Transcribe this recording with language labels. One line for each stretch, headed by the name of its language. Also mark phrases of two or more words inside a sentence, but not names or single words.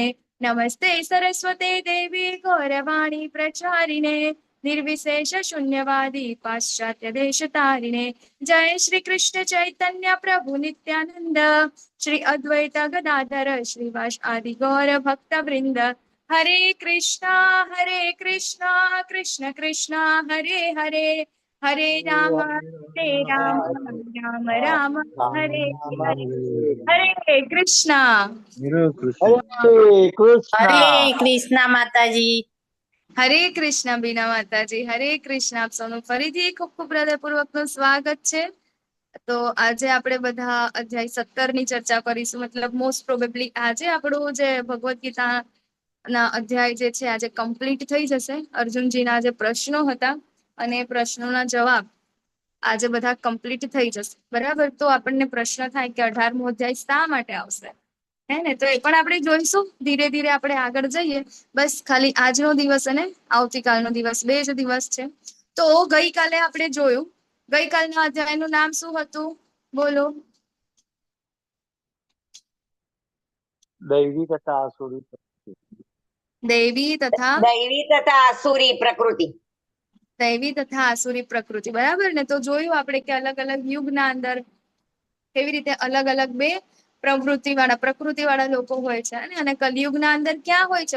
Sanskrit: नमस्ते सरस्वते देवी गौरवाणी प्रचारिणे निर्विशेष शून्यवादी पाश्चात्य देश तारिणे। जय श्री कृष्ण चैतन्य प्रभु नित्यानंद श्री अद्वैत गदाधर श्रीवास आदि गौर भक्त वृंद। हरे कृष्णा कृष्ण कृष्णा हरे हरे, हरे राम राम राम हरे हरे। हरे कृष्णा। हरे कृष्ण। हरे कृष्णा। हरे कृष्णा माताजी।
Gujarati: હરે કૃષ્ણ બીના માતાજી। હરે કૃષ્ણ। આપ સૌનું ફરીથી ખૂબ ખૂબ હૃદયપૂર્વકનું સ્વાગત છે। તો આજે આપણે બધા અધ્યાય 17 ની ચર્ચા કરીશું। મતલબ
English: most probably
Gujarati: આજે આપણું જે ભગવદ્ ગીતાના અધ્યાય જે છે આજે કમ્પ્લીટ થઈ જશે। અર્જુનજીના જે પ્રશ્નો હતા અને એ પ્રશ્નોના જવાબ આજે બધા કમ્પ્લીટ થઈ જશે। બરાબર? તો આપણને પ્રશ્ન થાય કે 18મો અધ્યાય શા માટે આવશે, હે ને? તો એ પણ આપણે જોઈશું। ધીરે ધીરે આપણે આગળ જઈએ। બસ ખાલી આજનો દિવસ અને આવતીકાલનો દિવસ બે જ દિવસ છે। તો ગઈકાલે આપણે જોયું, ગઈકાલના અધ્યાયનું નામ શું હતું? બોલો। દૈવી તથા આસુરી પ્રકૃતિ। દૈવી તથા દૈવી તથા આસુરી પ્રકૃતિ। દૈવી તથા આસુરી પ્રકૃતિ। બરાબર ને? તો જોયું આપણે કે અલગ અલગ યુગના અંદર કેવી રીતે અલગ અલગ બે પ્રકૃતિ વાળા લોકો હોય છે અને કલયુગના અંદર ક્યાં હોય છે?